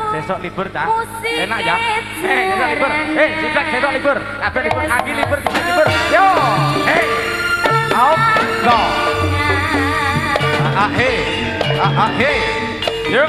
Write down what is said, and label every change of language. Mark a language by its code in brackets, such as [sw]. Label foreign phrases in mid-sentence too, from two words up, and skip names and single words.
[jv] sesok libur ta. Enak ya. Sesok libur. Siblak sesok libur. Kabeh libur, Agi libur, kita libur. [en] Yo. Out. Go. [jv] Yuk.